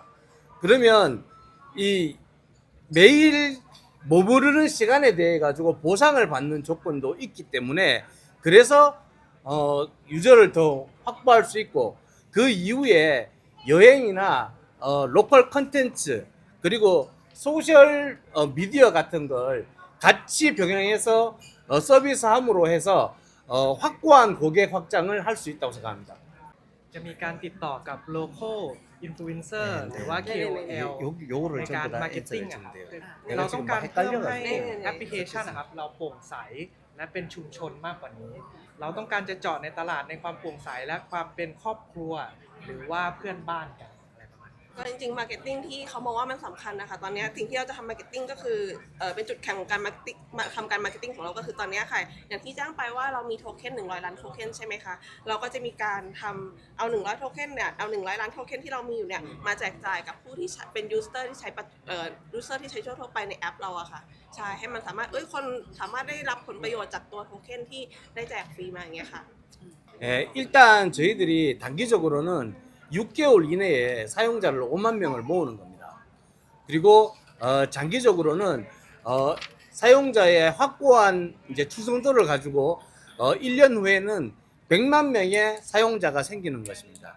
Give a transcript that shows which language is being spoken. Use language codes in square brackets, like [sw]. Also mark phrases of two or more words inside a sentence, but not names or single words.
[ko] 그러면 이 매일 머무르는 시간에 대해 가지고 보상을 받는 조건도 있기 때문에 그래서 유저를 더 확보할 수 있고 그 이후에 여행이나 로컬 컨텐츠 그리고 소셜 미디어 같은 걸 같이 병행해서 서비스함으로 해서 확고한 고객 확장을 할 수 있다고 생각합니다. [th] จะมีการติดต่อกับ [en] local influencer [th] หรือว่า KOL [ko] 요거를 [th] ในการ [ko] 전부 다 [th] marketing [ko] 엔터를 [th] อะครับ [ko] 주면 돼요. [th] เรา [ko] 내가 [th] ต้อง [ko] 지금 [th] การ [ko] 막 [th] เพิ่มให้ [ko] 헷갈려가지고 [th] แอปพลิเคชันนะครับเราโปร่งใสและเป็นชุมชนมากกว่านี้ เราต้องการจะเจาะในตลาดในความโปร่งใสและความเป็นครอบครัว หรือว่าเพื่อนบ้านกันอะไรประมาณนี้ ก็จริงๆมาร์เก็ตติ้งที่เขามองว่ามันสำคัญนะคะตอนนี้สิ่งที่เราจะทำมาร์เก็ตติ้งก็คือเป็นจุดแข็งของการมาร์เก็ตติ้งทำการมาร์เก็ตติ้งของเราก็คือตอนนี้ค่ะอย่างที่แจ้งไปว่าเรามีโทเค็น100ล้านโทเค็นใช่ไหมคะเราก็จะมีการทำเอา100โทเค็นเนี่ยเอา100ล้านโทเค็นที่เรามีอยู่เนี่ยมาแจกจ่ายกับผู้ที่เป็นยูสเซอร์ที่ใช้ยูสเซอร์ที่ใช้ทั่วไปในแอปเราอะค่ะใช่ให้มันสามารถคนสามารถได้รับผลประโยชน์จากตัวโทเค็นที่ได้แจกฟรีมาอย่างเงี้ยค่ะ [ko] 일단 저희들이 단기적으로는 6개월 이내에 사용자를 5만 명을 모으는 겁니다. 그리고 장기적으로는 사용자의 확고한 이제 추정도를 가지고 1년 후에는 100만 명의 사용자가 생기는 것입니다.